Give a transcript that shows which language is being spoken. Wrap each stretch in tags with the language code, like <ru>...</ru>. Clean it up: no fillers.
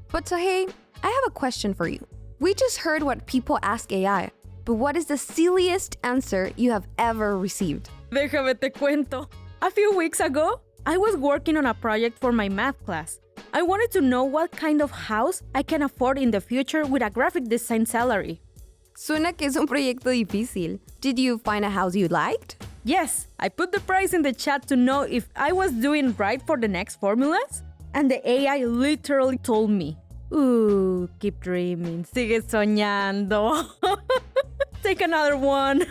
<en>But Sajei, I have a question for you. We just heard what people ask AI, but what is the silliest answer you have ever received?</en> <es>Déjame te cuento.</es> <en>A few weeks ago, I was working on a project for my math class. I wanted to know what kind of house I can afford in the future with a graphic design salary.</en> <es>Suena que es un proyecto difícil.</es> <en>Did you find a house you liked? Yes, I put the price in the chat to know if I was doing right for the next formulas, and the AI literally told me, "Ooh, keep dreaming,</en> <es>sigue soñando."</es> <en>Take another one.</en>